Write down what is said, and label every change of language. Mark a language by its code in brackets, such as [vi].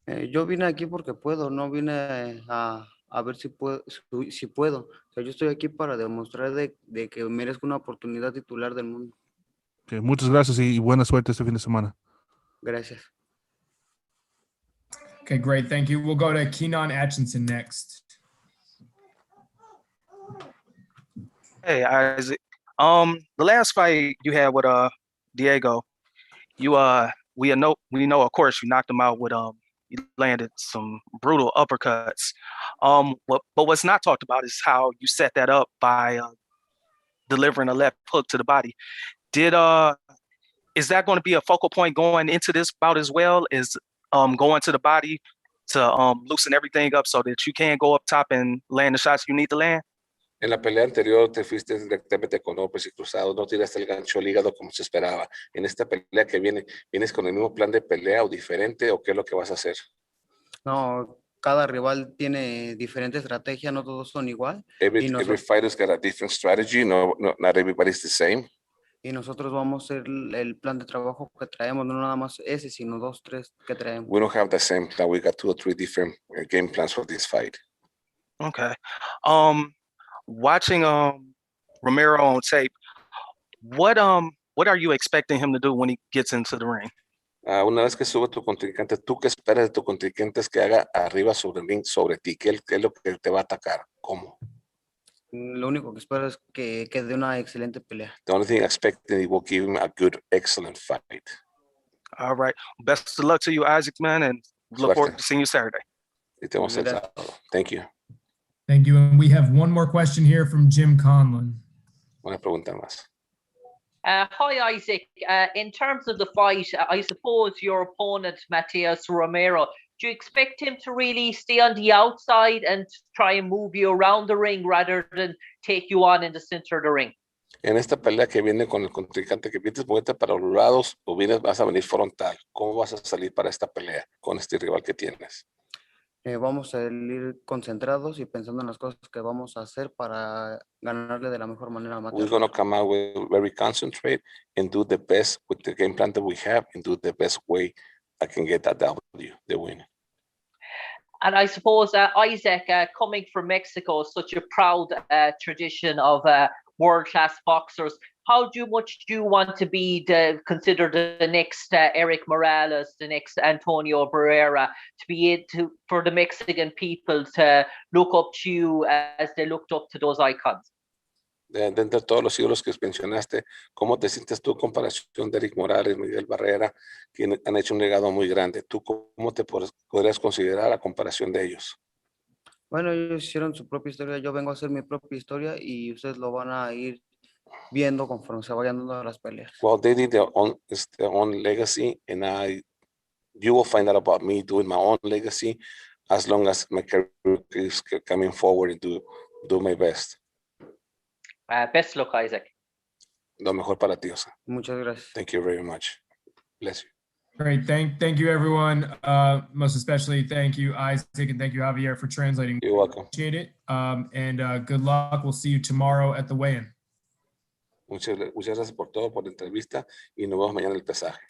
[es] Yo vine aquí porque puedo, no vine a ver si puedo. O sea, yo estoy aquí para demostrar de que merezco una oportunidad titular del mundo. Okay, muchas gracias y buena suerte este fin de semana. Gracias. [en] Okay, great. Thank you. We'll go to Keenan Atchison next. Hey, Isaac. The last fight you had with Diego, we know of course you knocked him out with you landed some brutal uppercuts. But what's not talked about is how you set that up by delivering a left hook to the body. Is that going to be a focal point going into this bout as well? Is going to the body to loosen everything up so that you can go up top and land the shots you need to land? [es] En la pelea anterior te fuiste directamente con golpes y cruzados, no tiraste el gancho al hígado como se esperaba. En esta pelea que viene, ¿vienes con el mismo plan de pelea o diferente o qué es lo que vas a hacer? No, cada rival tiene diferente estrategia, no todos son igual. [en] Every fighter's got a different strategy, not everybody's the same. [es] Y nosotros vamos a hacer el plan de trabajo que traemos, no nada más ese, sino 2, 3 que traemos. [en] We don't have the same plan, we got 2 or 3 different game plans for this fight. Okay. Watching Romero on tape, what are you expecting him to do when he gets into the ring? [es] Una vez que sube tu contrincante, ¿tú qué esperas de tu contrincante que haga arriba sobre el ring, sobre ti? ¿Qué es lo que te va a atacar? ¿Cómo? Lo único que espero es que dé una excelente pelea. [en] The only thing I expect is he will give him a good, excellent fight. All right. Best of luck to you, Isaac, man, and look forward to seeing you Saturday. [es] Y te vamos a el sábado. [en] Thank you. Thank you. And we have one more question here from Jim Conlon. [es] Una pregunta más. [en] Hi, Isaac. In terms of the fight, I suppose your opponent, Mateus Romero, do you expect him to really stay on the outside and try and move you around the ring rather than take you on in the center of the ring? [es] En esta pelea que viene con el contrincante, que vienes moverte para los lados o vas a venir frontal, ¿cómo vas a salir para esta pelea con este rival que tienes? Vamos a ir concentrados y pensando en las cosas que vamos a hacer para ganarle de la mejor manera a Mateus. [en] We're going to come out with very concentrate and do the best with the game plan that we have and do the best way I can get that W, the win. And I suppose, Isaac, coming from Mexico, such a proud tradition of world-class boxers, how much do you want to be considered the next Eric Morales, the next Antonio Barrera, to be for the Mexican people to look up to you as they looked up to those icons? [es] Dentro de todos los ídolos que mencionaste, ¿cómo te sientes tú en comparación de Eric Morales, Miguel Barrera, que han hecho un legado muy grande? ¿Tú cómo te podrías considerar a comparación de ellos? Bueno, ellos hicieron su propia historia, yo vengo a hacer mi propia historia y ustedes lo van a ir viendo conforme se vayan dando las peleas. [en] Well, they did their own legacy, and you will find out about me doing my own legacy as long as my career keeps coming forward and do my best. Best luck, Isaac. [es] Lo mejor para ti, Osa. Muchas gracias. [en] Thank you very much. Bless you. Great. Thank you, everyone. Most especially, thank you, Isaac, and thank you, Javier, for translating. You're welcome. Appreciate it. And good luck. We'll see you tomorrow at the weigh-in. [es] Muchas gracias por todo, por la entrevista, y nos vemos mañana en el pesaje.